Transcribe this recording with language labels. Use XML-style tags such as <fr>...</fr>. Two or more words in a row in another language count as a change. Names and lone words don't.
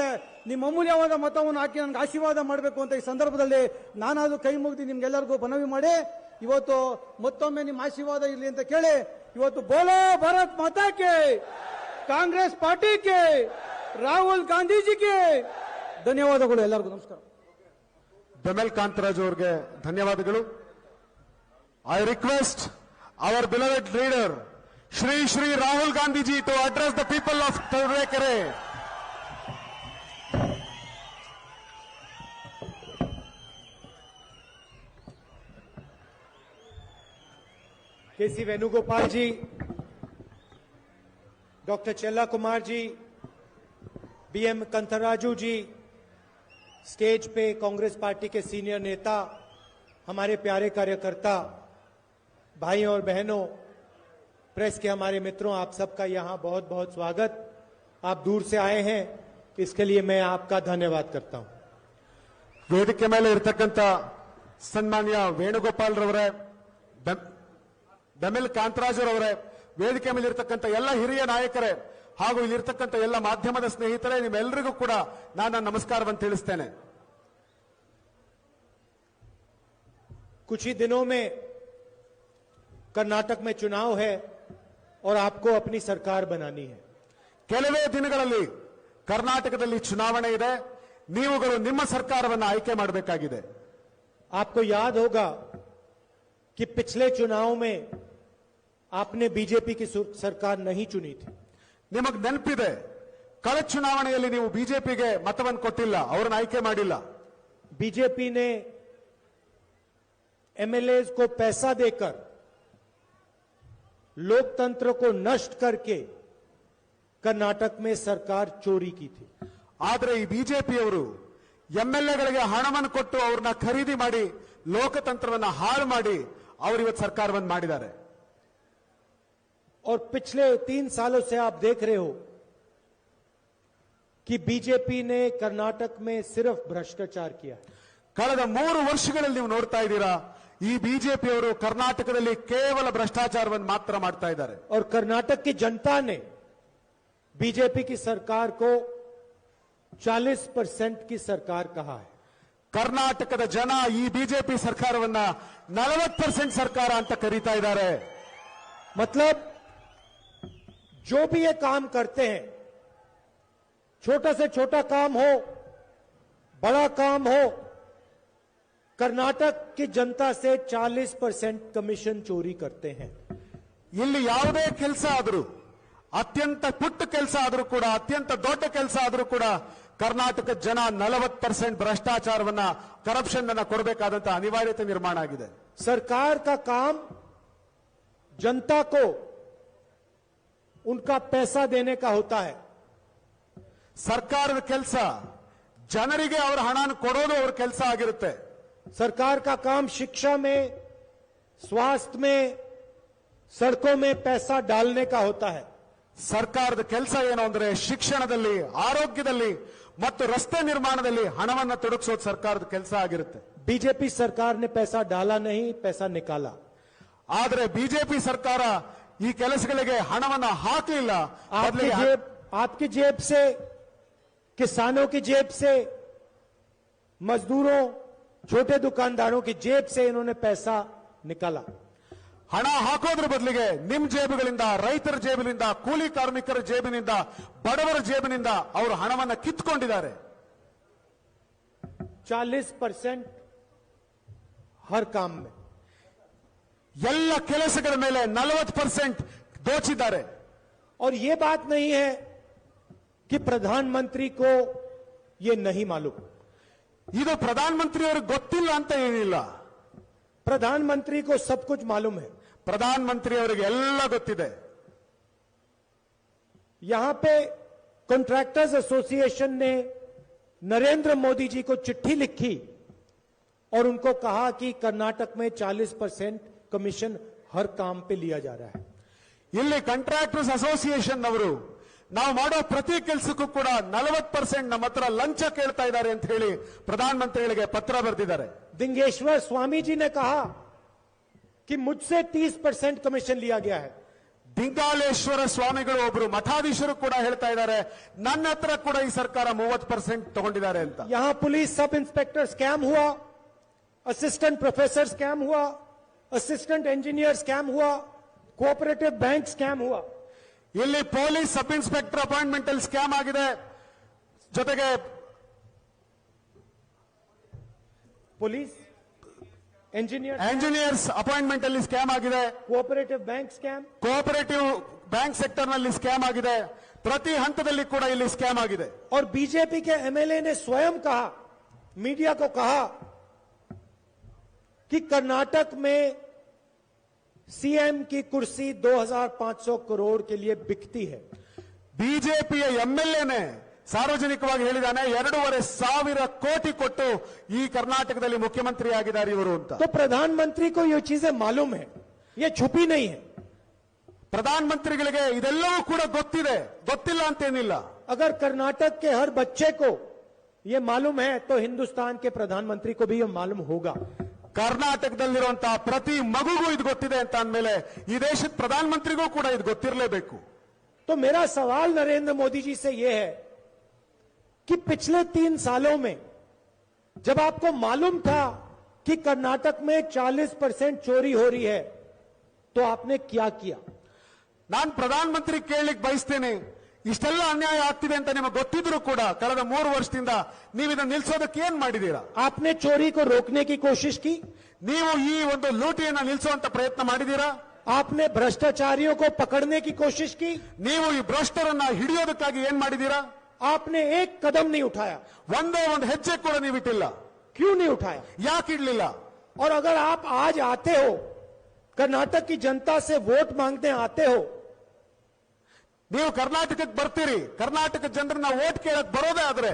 <kn>ನಿಮ್ಮ ಅಮೂಲ್ಯವಾದ ಮತವನ್ನು ಹಾಕಿ ನನಗೆ ಆಶೀರ್ವಾದ ಮಾಡಬೇಕು ಅಂತ ಈ ಸಂದರ್ಭದಲ್ಲಿ ನಾನಾದ್ರೂ ಕೈ ಮುಗಿದು ನಿಮ್ಗೆಲ್ಲರಿಗೂ ಮನವಿ ಮಾಡಿ ಇವತ್ತು ಮತ್ತೊಮ್ಮೆ ನಿಮ್ಮ ಆಶೀರ್ವಾದ ಇರಲಿ ಅಂತ ಕೇಳಿ ಇವತ್ತು ಬೋಲೋ ಭಾರತ್ ಮಾತಾಕ್ಕೆ, ಕಾಂಗ್ರೆಸ್ ಪಾರ್ಟಿಗೆ, ರಾಹುಲ್ ಗಾಂಧೀಜಿಗೆ ಧನ್ಯವಾದಗಳು. ಎಲ್ಲರಿಗೂ ನಮಸ್ಕಾರ. ಬೆಮೆಲ್ ಕಾಂತರಾಜ್ ಅವರಿಗೆ ಧನ್ಯವಾದಗಳು.</kn> <en>I request our beloved leader Shri Rahul Gandhiji to address the people of Turuvekere.</en> <hi>KC वेणुगोपाल जी, डॉक्टर चेल्ला कुमार जी, BM कंथराजू जी, स्टेज पे कांग्रेस पार्टी के सीनियर नेता, हमारे प्यारे कार्यकर्ता, भाइयों और बहनों, प्रेस के हमारे मित्रों, आप सबका यहां बहुत बहुत स्वागत। आप दूर से आए हैं, इसके लिए मैं आपका धन्यवाद करता हूं।</hi> <kn>ವೇದಿಕೆ ಮೇಲೆ ಇರತಕ್ಕಂತ ಸನ್ಮಾನ್ಯ ವೇಣುಗೋಪಾಲ್ ರವರೇ, ಬೆಮೆಲ್ ಕಾಂತರಾಜ್ ರವರೇ, ವೇದಿಕೆ ಮೇಲೆ ಇರತಕ್ಕಂತ ಎಲ್ಲ ಹಿರಿಯ ನಾಯಕರೇ ಹಾಗೂ ಇಲ್ಲಿರ್ತಕ್ಕಂಥ ಎಲ್ಲ ಮಾಧ್ಯಮದ ಸ್ನೇಹಿತರೇ, ನಿಮ್ಮೆಲ್ಲರಿಗೂ ಕೂಡ ನಾನು ನಮಸ್ಕಾರವನ್ನು ತಿಳಿಸ್ತೇನೆ.</kn> <hi>कुछ ही दिनों में कर्नाटक में चुनाव है और आपको अपनी सरकार बनानी है।</hi> <kn>ಕೆಲವೇ ದಿನಗಳಲ್ಲಿ ಕರ್ನಾಟಕದಲ್ಲಿ ಚುನಾವಣೆ ಇದೆ. ನೀವುಗಳು ನಿಮ್ಮ ಸರ್ಕಾರವನ್ನು ಆಯ್ಕೆ ಮಾಡಬೇಕಾಗಿದೆ.</kn> <hi>आपको याद होगा कि पिछले चुनाव में आपने बीजेपी की सरकार नहीं चुनी थी।</hi> <kn>ನಿಮಗೆ ನೆನಪಿದೆ, ಕಳೆದ ಚುನಾವಣೆಯಲ್ಲಿ ನೀವು ಬಿಜೆಪಿಗೆ ಮತವನ್ನು ಕೊಟ್ಟಿಲ್ಲ, ಅವರನ್ನು ಆಯ್ಕೆ ಮಾಡಿಲ್ಲ.</kn> <hi>बीजेपी ने एमएलएज को पैसा देकर लोकतंत्र को नष्ट करके कर्नाटक में सरकार चोरी की थी।</hi> <kn>ಆದರೆ ಈ ಬಿಜೆಪಿಯವರು ಎಂಎಲ್ಎಗಳಿಗೆ ಹಣವನ್ನು ಕೊಟ್ಟು ಅವ್ರನ್ನ ಖರೀದಿ ಮಾಡಿ ಲೋಕತಂತ್ರವನ್ನು ಹಾಳು ಮಾಡಿ ಅವರು ಇವತ್ತು ಸರ್ಕಾರವನ್ನು ಮಾಡಿದ್ದಾರೆ.</kn> <hi>और पिछले 3 सालों से आप देख रहे हो कि बीजेपी ने कर्नाटक में सिर्फ भ्रष्टाचार किया।</hi> <kn>ಕಳೆದ 3 ವರ್ಷಗಳಲ್ಲಿ ನೀವು ನೋಡ್ತಾ ಇದ್ದೀರಾ, ಈ ಬಿಜೆಪಿಯವರು ಕರ್ನಾಟಕದಲ್ಲಿ ಕೇವಲ ಭ್ರಷ್ಟಾಚಾರವನ್ನು ಮಾತ್ರ ಮಾಡ್ತಾ ಇದ್ದಾರೆ.</kn> <hi>और कर्नाटक की जनता ने बीजेपी की सरकार को 40% की सरकार कहा है।</hi> <kn>ಕರ್ನಾಟಕದ ಜನ ಈ ಬಿಜೆಪಿ ಸರ್ಕಾರವನ್ನ 40% ಸರ್ಕಾರ ಅಂತ ಕರೀತಾ ಇದ್ದಾರೆ.</kn> <hi>मतलब जो भी ये काम करते हैं छोटा से छोटा काम हो, बड़ा काम हो, कर्नाटक की जनता से 40% कमीशन चोरी करते हैं।</hi> <kn>ಇಲ್ಲಿ ಯಾವುದೇ ಕೆಲಸ ಆದರೂ, ಅತ್ಯಂತ ಪುಟ್ಟ ಕೆಲಸ ಆದರೂ ಕೂಡ, ಅತ್ಯಂತ ದೊಡ್ಡ ಕೆಲಸ ಆದರೂ ಕೂಡ ಕರ್ನಾಟಕ ಜನ 40% ಭ್ರಷ್ಟಾಚಾರವನ್ನ, ಕರಪ್ಷನ್ ಅನ್ನ ಕೊಡಬೇಕಾದಂತ ಅನಿವಾರ್ಯತೆ ನಿರ್ಮಾಣ ಆಗಿದೆ.</kn> <hi>सरकार का काम जनता को उनका पैसा देने का होता है।</hi> <kn>ಸರ್ಕಾರದ ಕೆಲಸ ಜನರಿಗೆ ಅವರ ಹಣನ ಕೊಡೋದು ಅವರ ಕೆಲಸ ಆಗಿರುತ್ತೆ.</kn> <hi>सरकार का काम शिक्षा में, स्वास्थ्य में, सड़कों में पैसा डालने का होता है।</hi> <kn>ಸರ್ಕಾರದ ಕೆಲಸ ಏನು ಅಂದ್ರೆ ಶಿಕ್ಷಣದಲ್ಲಿ, ಆರೋಗ್ಯದಲ್ಲಿ ಮತ್ತು ರಸ್ತೆ ನಿರ್ಮಾಣದಲ್ಲಿ ಹಣವನ್ನ ತೊಡಗಿಸೋದು ಸರ್ಕಾರದ ಕೆಲಸ ಆಗಿರುತ್ತೆ.</kn> <hi>बीजेपी सरकार ने पैसा डाला नहीं, पैसा निकाला।</hi> <kn>ಆದರೆ ಬಿಜೆಪಿ ಸರ್ಕಾರ ಈ ಕೆಲಸಗಳಿಗೆ ಹಣವನ್ನ ಹಾಕಲಿಲ್ಲ.</kn> <hi>आपकी जेब से, किसानों की जेब से, मजदूरों, छोटे दुकानदारों की जेब से इन्होंने पैसा निकाला।</hi> <kn>ಹಣ ಹಾಕೋದ್ರ ಬದಲಿಗೆ ನಿಮ್ ಜೇಬುಗಳಿಂದ, ರೈತರ ಜೇಬಿನಿಂದ, ಕೂಲಿ ಕಾರ್ಮಿಕರ ಜೇಬಿನಿಂದ, ಬಡವರ ಜೇಬಿನಿಂದ ಅವರು ಹಣವನ್ನ ಕಿತ್ಕೊಂಡಿದ್ದಾರೆ.</kn> <hi>40% हर काम में,</hi> <kn>ಎಲ್ಲ ಕೆಲಸಗಳ ಮೇಲೆ 40% ದೋಚಿದ್ದಾರೆ.</kn> <hi>और ये बात नहीं है कि प्रधानमंत्री को ये नहीं मालूम।</hi> <kn>ಇದು ಪ್ರಧಾನಮಂತ್ರಿಯವರಿಗೆ ಗೊತ್ತಿಲ್ಲ ಅಂತ ಏನಿಲ್ಲ.</kn> <hi>प्रधानमंत्री को सब कुछ मालूम है।</hi> <kn>ಪ್ರಧಾನಮಂತ್ರಿಯವರಿಗೆ ಎಲ್ಲ ಗೊತ್ತಿದೆ.</kn> <hi>यहां पे</hi> <en>contractors association</en> <hi>ने नरेंद्र मोदी जी को चिट्ठी लिखी और उनको कहा कि कर्नाटक में 40% कमीशन हर काम पे लिया जा रहा है।</hi> <kn>ಇಲ್ಲಿ</kn> <en>contractors association</en> <kn>ಅವರು ನಾವು ಮಾಡೋ ಪ್ರತಿ ಕೆಲಸಕ್ಕೂ ಕೂಡ 40% ನಮ್ಮ ಹತ್ರ ಲಂಚ ಕೇಳ್ತಾ ಇದ್ದಾರೆ ಅಂತ ಹೇಳಿ ಪ್ರಧಾನಮಂತ್ರಿಗಳಿಗೆ ಪತ್ರ ಬರೆದಿದ್ದಾರೆ.</kn> <hi>दिंगेश्वर स्वामी जी ने कहा कि मुझसे 30% कमीशन लिया गया है।</hi> <kn>ದಿಂಗಾಲೇಶ್ವರ ಸ್ವಾಮಿಗಳು ಒಬ್ಬರು ಮಠಾಧೀಶರು ಕೂಡ ಹೇಳ್ತಾ ಇದ್ದಾರೆ, ನನ್ನ ಹತ್ರ ಕೂಡ ಈ ಸರ್ಕಾರ 30% ತಗೊಂಡಿದ್ದಾರೆ ಅಂತ.</kn> <hi>यहां</hi> <en>police sub inspector scam</en> <hi>हुआ,</hi> <en>assistant professor scam</en> <hi>हुआ,</hi> <en>assistant engineer scam</en> <hi>हुआ,</hi> <en>cooperative bank scam</en> <hi>हुआ।</hi> <kn>ಇಲ್ಲಿ</kn> <en>police sub inspector appointment</en> <kn>ಅಲ್ಲಿ ಸ್ಕ್ಯಾಮ್ ಆಗಿದೆ, ಜೊತೆಗೆ</kn> <hi>पुलिस,</hi> <en>engineers appointment</en> <kn>ಅಲ್ಲಿ ಸ್ಕ್ಯಾಮ್ ಆಗಿದೆ,</kn> <en>cooperative bank scam, cooperative bank sector</en> <kn>ನಲ್ಲಿ ಸ್ಕ್ಯಾಮ್ ಆಗಿದೆ. ಪ್ರತಿ ಹಂತದಲ್ಲಿ ಕೂಡ ಇಲ್ಲಿ ಸ್ಕ್ಯಾಮ್ ಆಗಿದೆ.</kn> <hi>और बीजेपी के एमएलए ने स्वयं कहा, मीडिया को कहा कि कर्नाटक में सीएम की कुर्सी 2500 करोड़ के लिए बिकती है।</hi> <kn>ಬಿಜೆಪಿಯ ಎಂಎಲ್ಎನೇ ಸಾರ್ವಜನಿಕವಾಗಿ ಹೇಳಿದಾನೆ, 2,500 ಕೋಟಿ ಕೊಟ್ಟು ಈ ಕರ್ನಾಟಕದಲ್ಲಿ ಮುಖ್ಯಮಂತ್ರಿ ಆಗಿದ್ದಾರೆ ಇವರು ಅಂತ.</kn> <hi>तो प्रधानमंत्री को ये चीजें मालूम है, ये छुपी नहीं है।</hi> <kn>ಪ್ರಧಾನಮಂತ್ರಿಗಳಿಗೆ ಇದೆಲ್ಲವೂ ಕೂಡ ಗೊತ್ತಿದೆ, ಗೊತ್ತಿಲ್ಲ ಅಂತೇನಿಲ್ಲ.</kn> <hi>अगर कर्नाटक के हर बच्चे को ये मालूम है तो हिंदुस्तान के प्रधानमंत्री को भी ये मालूम होगा।</hi> <kn>ಕರ್ನಾಟಕದಲ್ಲಿರುವಂತಹ ಪ್ರತಿ ಮಗುಗೂ ಇದು ಗೊತ್ತಿದೆ ಅಂತ ಅಂದಮೇಲೆ ಈ ದೇಶದ ಪ್ರಧಾನಮಂತ್ರಿಗೂ ಕೂಡ ಇದು ಗೊತ್ತಿರಲೇಬೇಕು.</kn> <hi>तो मेरा सवाल नरेंद्र मोदी जी से यह है कि पिछले 3 सालों में जब आपको मालूम था कि कर्नाटक में 40% चोरी हो रही है तो आपने क्या किया?</hi> <kn>ನಾನು ಪ್ರಧಾನಮಂತ್ರಿ ಕೇಳಲಿಕ್ಕೆ ಬಯಸ್ತೇನೆ, ಇಷ್ಟೆಲ್ಲ ಅನ್ಯಾಯ ಆಗ್ತಿದೆ ಅಂತ ನಿಮಗೆ ಗೊತ್ತಿದ್ರು ಕೂಡ ಕಳೆದ 3 ವರ್ಷದಿಂದ ನೀವು ಇದನ್ನು ನಿಲ್ಲಿಸೋದಕ್ಕೆ ಏನ್ ಮಾಡಿದೀರಾ?</kn> <hi>आपने चोरी को रोकने की कोशिश की?</hi> <kn>ನೀವು ಈ ಒಂದು ಲೂಟಿಯನ್ನ ನಿಲ್ಲಿಸುವಂತ ಪ್ರಯತ್ನ ಮಾಡಿದೀರಾ?</kn> <hi>आपने भ्रष्टाचारियों को पकड़ने की कोशिश की?</hi> <kn>ನೀವು ಈ ಭ್ರಷ್ಟರನ್ನ ಹಿಡಿಯೋದಕ್ಕಾಗಿ ಏನ್ ಮಾಡಿದೀರಾ?</kn> <hi>आपने एक कदम नहीं उठाया।</hi> <kn>ಒಂದೇ ಒಂದು ಹೆಜ್ಜೆ ಕೂಡ ನೀವು ಇಟ್ಟಿಲ್ಲ.</kn> <hi>क्यों नहीं उठाया?</hi> <kn>ಯಾಕೆ ಇಡ್ಲಿಲ್ಲ?</kn> <hi>और अगर आप आज आते हो, कर्नाटक की जनता से वोट मांगने आते हो,</hi> <kn>ನೀವು ಕರ್ನಾಟಕಕ್ಕೆ ಬರ್ತೀರಿ, ಕರ್ನಾಟಕ ಜನರನ್ನ ವೋಟ್ ಕೇಳಕ್ ಬರೋದೇ ಆದ್ರೆ</kn>